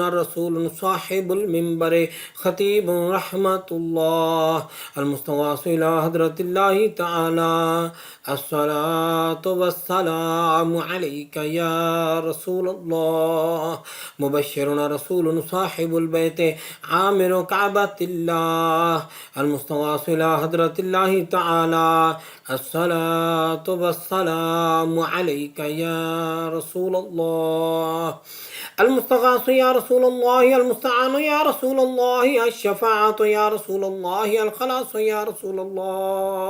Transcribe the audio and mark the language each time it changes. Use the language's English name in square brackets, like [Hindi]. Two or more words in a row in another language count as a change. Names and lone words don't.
[Arabic] رسولٌ صاحب المنبر خطيبٌ رحمة الله المستغاث إلى حضرة الله تعالى الصلاة والسلام عليك يا رسول الله مبشرٌ رسولٌ صاحب البيت عامر كعبة الله المستغاث إلى حضرة الله تعالى الصلاة والسلام عليك يا رسول الله المستغاث يا رسول الله, المستعان يا رسول الله, الشفاعة يا رسول الله, الخلاص يا رسول الله.